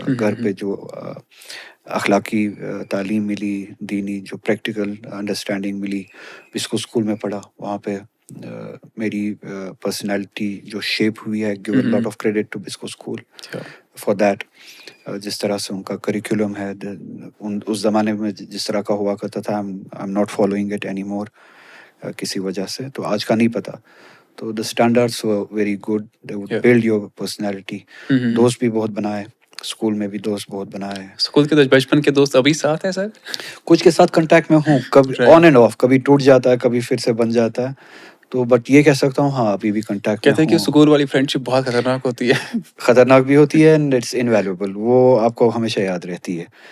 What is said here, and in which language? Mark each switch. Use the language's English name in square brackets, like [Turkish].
[Urdu] گھر پہ جو اخلاقی تعلیم ملی, دینی جو پریکٹیکل انڈرسٹینڈنگ ملی, اس کو اسکول میں پڑھا, وہاں پہ میری پرسنالٹی جو شیپ ہوئی ہے, [English] Give a lot of credit to Biscoe school for that. [Urdu] جس طرح سے ان کا کریکولم ہے, اس زمانے میں جس طرح کا ہوا کرتا تھا, [English] I am not following it any more [Urdu] کسی وجہ سے. تو آج کا نہیں پتہ. [English] تو the standards very good, they would build your personality. [Urdu] دوست بھی بہت بنائے, اسکول میں بھی دوست بہت بنائے. اسکول کے بچپن کے دوست ابھی ساتھ ہیں سر؟ کچھ کے ساتھ کنٹیکٹ میں ہوں, کبھی آن اینڈ آف, کبھی ٹوٹ جاتا ہے, کبھی پھر سے بن جاتا ہے. تو بٹ یہ کہہ سکتا ہوں ہاں ابھی بھی کنٹیکٹ میں ہوں. کہتے ہیں کہ اسکول والی فرینڈ شپ بہت خطرناک ہوتی ہے. خطرناک بھی ہوتی ہے, [English] and it's invaluable, [Urdu] وہ آپ کو ہمیشہ یاد رہتی ہے.